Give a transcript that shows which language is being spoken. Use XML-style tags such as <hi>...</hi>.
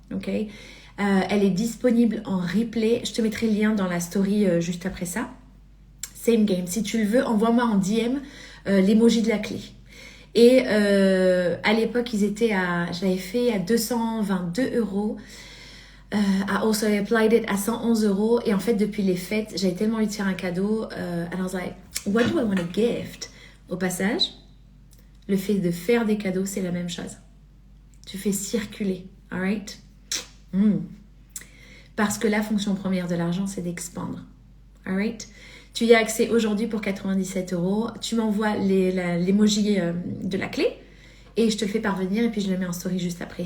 <fr>Ok, elle est disponible en replay. Je te mettrai le lien dans la story juste après ça.</fr> <en>Same game.</en> <fr>Si tu le veux, envoie-moi en DM l'emoji de la clé. Et à l'époque, j'avais fait à 222 €.</fr> <en>I also applied it</en> <fr>à 111 €. Et en fait, depuis les fêtes, j'avais tellement envie de faire un cadeau.</fr> <en>And I was like, what do I want to gift?</en> <fr>Au passage, le fait de faire des cadeaux, c'est la même chose. Tu fais circuler, alright? Parce que la fonction première de l'argent, c'est d'expandre, alright? Tu y as accès aujourd'hui pour 97 €. Tu m'envoies l'emoji de la clé et je te le fais parvenir et puis je le mets en story juste après.</fr>